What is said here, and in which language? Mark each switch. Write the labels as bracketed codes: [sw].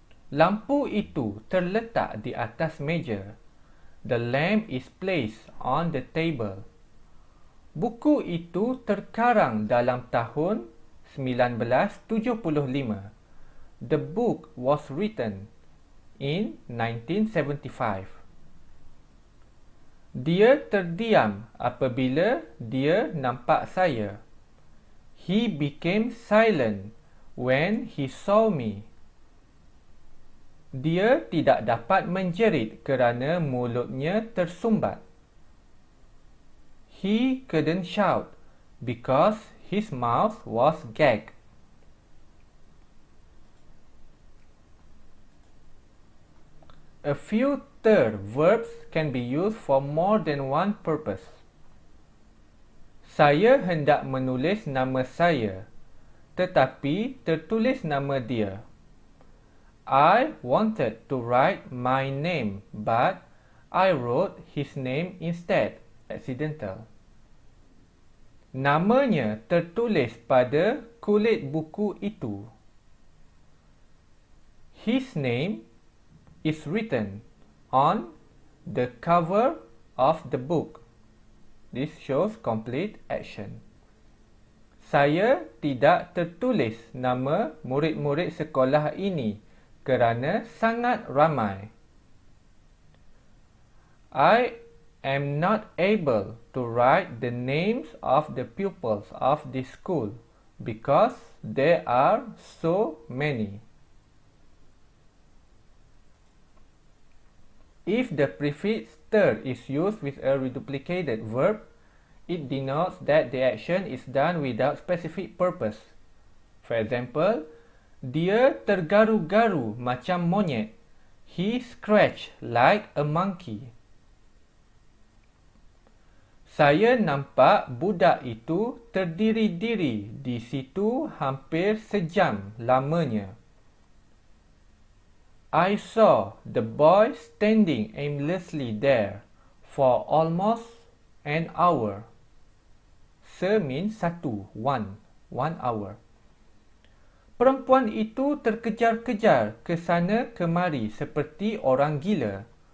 [ms] Lampu itu terletak di atas meja. [en] The lamp is placed on the table. [ms] Buku itu terkarang dalam tahun 1975. [en] The book was written in 1975. [ms] Dia terdiam apabila dia nampak saya. [en] He became silent when he saw me. [ms] Dia tidak dapat menjerit kerana mulutnya tersumbat. [en] He couldn't shout because his mouth was gagged. A few third verbs can be used for more than one purpose. [ms] Saya hendak menulis nama saya, tetapi tertulis nama dia. [en] I wanted to write my name, but I wrote his name instead. Accidental. [ms] Namanya tertulis pada kulit buku itu. [en] His name is written on the cover of the book. This shows complete action. [ms] Saya tidak tertulis nama murid-murid sekolah ini kerana sangat ramai. [en] I am not able to write the names of the pupils of this school because there are so many. If the prefix ter is used with a reduplicated verb, it denotes that the action is done without specific purpose. For example, [ms] dia tergaru-garu macam monyet. [en] He scratched like a monkey. [ms] Saya nampak budak itu terdiri-diri di situ hampir sejam lamanya. [en] I saw the boy standing aimlessly there for almost an hour. Se means satu, one hour. [ms] Perempuan itu terkejar-kejar ke sana kemari seperti orang gila.